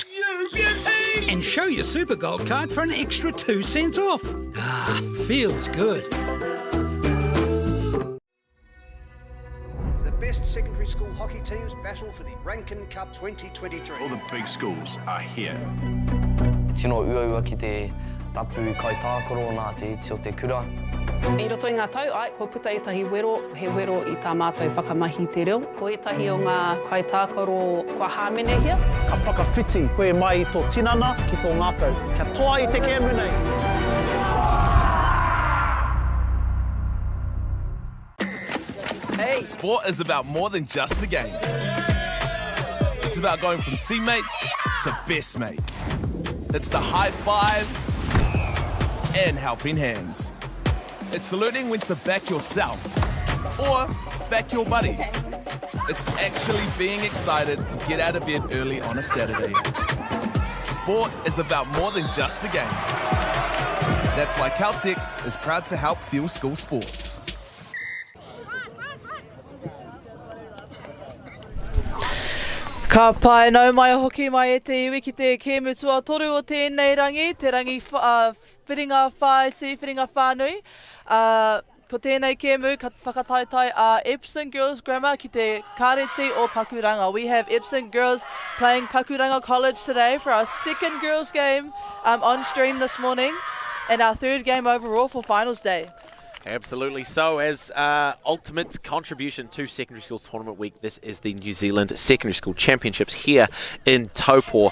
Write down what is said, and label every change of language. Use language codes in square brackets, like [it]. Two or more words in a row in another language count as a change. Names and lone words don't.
[en] You beauty! And show your Supergold card for an extra 2 cents off. Ah, feels good. The best secondary school hockey teams battle for the Rankin Cup 2023. All the big schools are here. [mi] Tino uaua ki te rapu kai tākoro nā te iti o te kura. I roto i ngā tau, ko puta i tahi wero, he wero i tā mātou whakamahi te reo. Ko etahi o ngā kai tākoro kua hāmene hia. Ka whakawhiti koe mai i tō tinana ki tō ngākau. Kia toa i te kēmu nei. [en] Hey! Sport is about more than just the game. It's about going from teammates to best mates. It's the high fives and helping hands. It's saluting when to back yourself or back your buddies. It's actually being excited to get out of bed early on a Saturday. Sport is about more than just the game. That's why Caltex is proud to help fuel school sports. [mi] Ka pai nau mai hoki mai e te iwi ki te kēmu tua toru o tēnei rangi, te rangi whiringa whaiti, whiringa whānui. Ko tēnei kēmu ka whakataitai a Epsom Girls Grammar ki te kāreti o Pakuranga. [en] We have Epsom Girls playing Pakuranga College today for our second girls game on stream this morning and our third game overall for finals day. Absolutely so. As ultimate contribution to Secondary Schools Tournament Week, this is the New Zealand Secondary School Championships here in Taupō.